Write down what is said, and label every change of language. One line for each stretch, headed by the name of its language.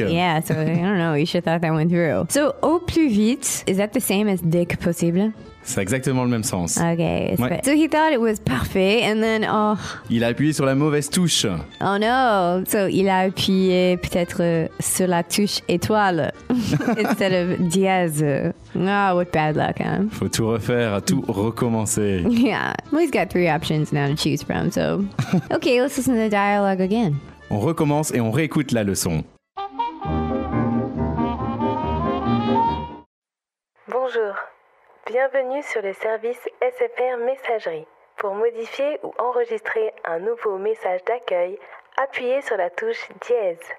English: Yeah, so I don't know, you should have thought that went through. So,
French: au plus vite,
English: is that the same as
French: dès que possible? C'est exactement le même sens. Ok. Ouais.
English: So he thought it was parfait, and then, oh.
French: Il a appuyé sur la mauvaise touche.
English: Oh no.
French: So il a appuyé peut-être sur la touche étoile
English: instead of
French: dièse.
English: Oh, what bad luck, hein?
French: Faut tout refaire, tout recommencer.
English: Yeah. Well, he's got three options now to choose from, so. Ok, let's listen to the dialogue again.
French: On recommence et on réécoute la leçon. Bonjour. Bienvenue sur le service SFR Messagerie. Pour modifier ou enregistrer un nouveau message d'accueil, appuyez sur la touche dièse.